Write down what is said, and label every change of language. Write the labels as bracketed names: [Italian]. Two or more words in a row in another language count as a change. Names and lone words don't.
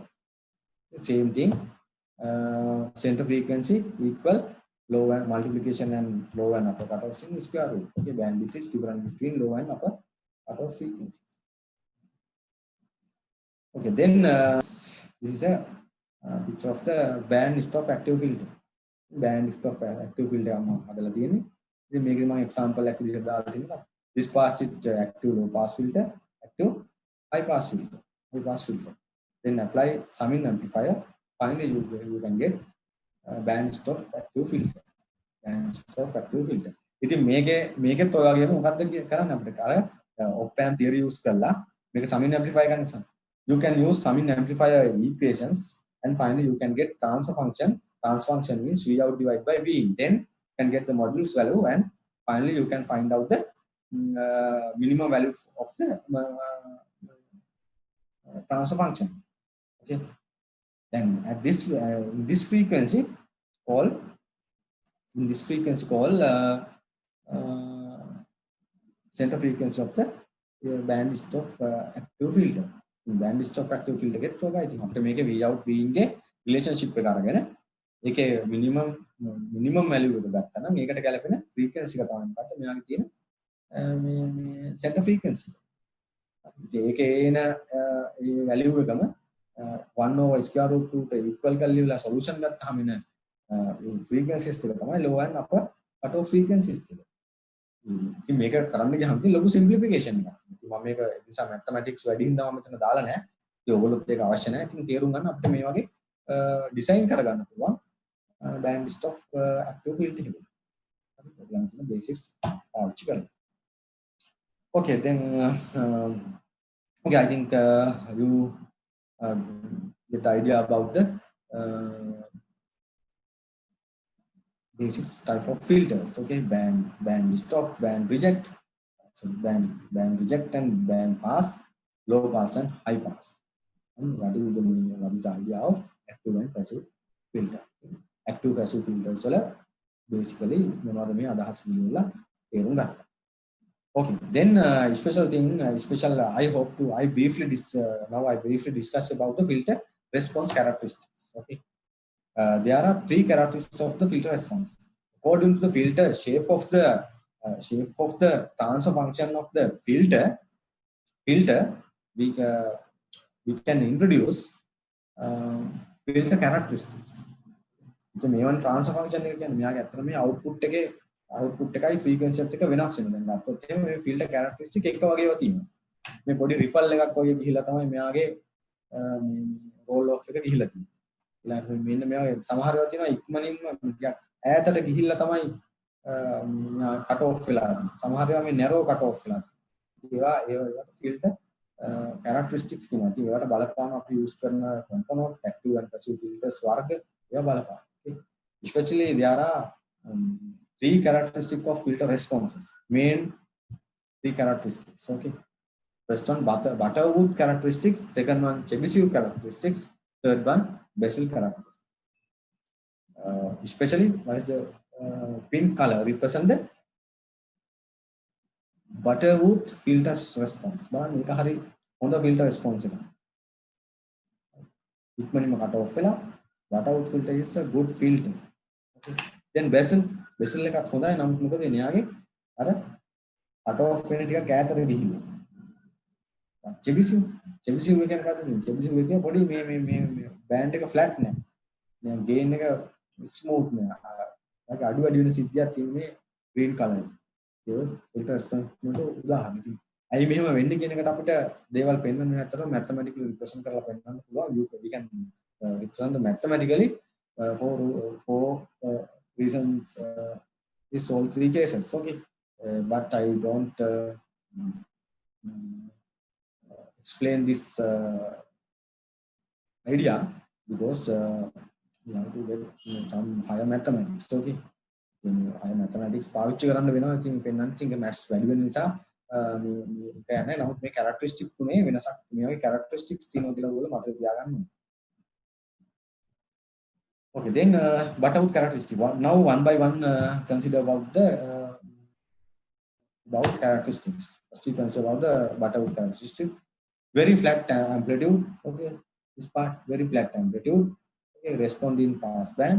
[English] Same thing, center frequency equal low and multiplication and low and upper cutoff in square root. Okay, bandwidth is different between low and upper cutoff frequencies. Okay, then this is a picture of the band stop active filter. Band stop active filter [Sinhala] අදාළ තියෙන්නේ. ඉතින් මේකේ මම example එකක් විදිහට දාලා තිනවා. [English] This pass is active low pass filter, active high pass filter. Then apply summing amplifier. Finally, you can get band stop active filter. [Sinhala] ඉතින් මේකෙත් ඔය වගේම මොකක්ද කරන්න අපිට අර [English] op amp theory use [Sinhala] කරලා මේක [English] summing amplifier [Sinhala] ගන්න නිසා. [English] You can use summing amplifier equations and finally you can get transfer function. Transfer function means V out divided by V in. Then you can get the modulus value and finally you can find out the minimum value of the transfer function. Okay. Then at this frequency call center frequency of the band stop active filter. Band stop active filter get to guys. After make a V out V in relationship [Sinhala] එක අරගෙන ඒකේ [English] minimum value [Sinhala] එක ගත්තා නම් ඒකට ගැලපෙන frequency එක තමයි මොකක්ද මෙයාගේ තියෙන මේ [English] center frequency. [Sinhala] ඒකේ එන ඒ value එකම 1 [English] over square root [Sinhala] 2 ට equal කරලා solution ගත්තාම එන frequencies ටික තමයි [English] low and upper cutoff frequencies [Sinhala] ටික. ඉතින් මේක කරන්න ගියාම ඉතින් ලොකු simplification එකක්. ඉතින් මම මේක නිසා mathematics වැඩි හින්දා මම මෙතන දාලා නැහැ. ඉතින් ඔයගොල්ලොත් ඒක අවශ්‍ය නැහැ. ඉතින් තේරුම් ගන්න අපිට මේ වගේ design කරගන්න පුළුවන් [English] band stop active filter [Sinhala] එක. හරි ඔයගොල්ලන් කියන basics පාවිච්චි කරලා. [English] Okay, then okay, I think you get idea about the basic type of filters. Okay, band stop, band reject. So band reject and band pass, low pass and high pass. And what is the meaning? What is the idea of active and passive filter? Active passive filters [Sinhala] වල basically මොනවද මේ අදහස් වල තේරුම් ගන්න. [English] Okay, then I hope to now I briefly discuss about the filter response characteristics. Okay, there are 3 characteristics of the filter response. According to the filter shape of the transfer function of the filter we can introduce filter characteristics. [Sinhala] So මේ වන් [English] transfer function [Sinhala] එක කියන්නේ මෙයාගේ අතන මේ output එකේ output එකයි frequency එකත් එක වෙනස් වෙනවා. දැන් අපිට එහෙම මේ [English] filter characteristic [Sinhala] එක වගේව තියෙනවා. මේ පොඩි ripple එකක් වගේ ගිහිලා තමයි මෙයාගේ මේ [English] roll off [Sinhala] එක ගිහිලා තියෙන්නේ. ඊළඟට මෙන්න මෙයා සමහර ඒවා තියෙනවා ඉක්මනින්ම ටිකක් ඈතට ගිහිල්ලා තමයි [English] cut off [Sinhala] වෙලා තියෙන්නේ. සමහර ඒවා මේ [English] narrow cut off [Sinhala] වෙලා තියෙනවා. ඒවා [English] filter characteristics [Sinhala] කියනවා. ඉතින් ඒවට බලපාන අපි use කරන [English] component active and passive filters [Sinhala] වර්ග ඒවා බලපාන. Okay. [English] Especially there are three characteristics of filter responses. Main three characteristics. Okay. First one Butterworth characteristics. Second one Chebyshev characteristics. Third one Bessel characteristics. Especially what is the pink color represent the Butterworth filter response. [Sinhala] බලන්න මේක හරි හොඳ [English] filter response [Sinhala] එකක්. ඉක්මනින්ම [English] cut off [Sinhala] වෙලා [English] Butterworth filter is a good filter. Okay. [Sinhala] Then Bessel එකත් හොඳයි. නමුත් මොකද එයාගේ අර [English] cut off [Sinhala] වෙන ටික ඈතට ගිහිල්ලා. Chebyshev එක මොකද්ද? Chebyshev එක පොඩි මේ බෑන්ඩ් එක ෆ්ලැට් නෑ. දැන් ගේන් එක ස්මූත් නෑ. ඒක අඩු වෙන සිද්ධියක් තියෙන්නේ [English] green color. [Sinhala] ඒක [English] filter response [Sinhala] වලට උදාහරණයක්. ඇයි මෙහෙම වෙන්නේ කියන එකට අපිට දේවල් පෙන්වන්න නැත්නම් [English] mathematically represent [Sinhala] කරලා පෙන්වන්න පුළුවන්. [English] We can represent mathematically for reasons is all three cases. Okay, but I don't explain this idea because you have to get some higher mathematics. Okay, higher mathematics [Sinhala] පාවිච්චි කරන්න වෙනවා. ඉතින් පෙන්වන්න ඉතින් maths වැඩි වෙන නිසා මේ කියන්නේ නමුත් මේ characteristic තුනේ වෙනසක් මේ වගේ characteristics තියෙනවා කියලා ඔයගොල්ලෝ මතක තියාගන්න ඕනේ. [English] Okay, then Butterworth characteristic. Now one by one consider about characteristics. First we consider about the Butterworth characteristic. Very flat amplitude. Okay, this part very flat amplitude. Okay, respond in pass band.